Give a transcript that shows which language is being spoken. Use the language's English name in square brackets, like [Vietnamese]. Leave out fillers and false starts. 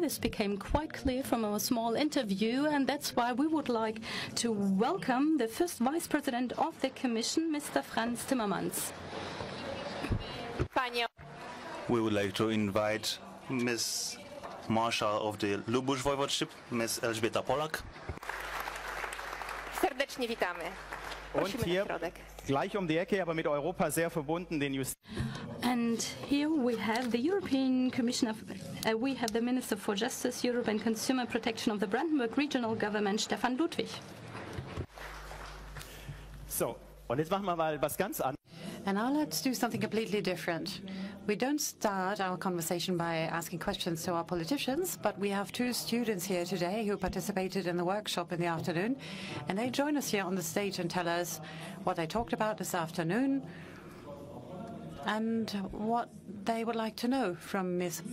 [English] This became quite clear from our small interview, and that's why we would like to welcome the first Vice President of the Commission, Mr. Frans Timmermans. We would like to invite Ms. Marshal of the Lubusz Voivodeship, Ms. Elżbieta Polak. [Polish] serdecznie witamy. [German] Und hier gleich um die Ecke, aber mit Europa sehr verbunden, den [English] And here we have the European Commission we have the Minister for Justice, Europe and Consumer Protection of the Brandenburg Regional Government, Stefan Ludwig. [German] So, und jetzt machen wir mal was ganz anderes. [English] And now let's do something completely different. We don't start our conversation by asking questions to our politicians, but we have 2 students here today who participated in the workshop in the afternoon, and they join us here on the stage and tell us what they talked about this afternoon and what they would like to know from Ms.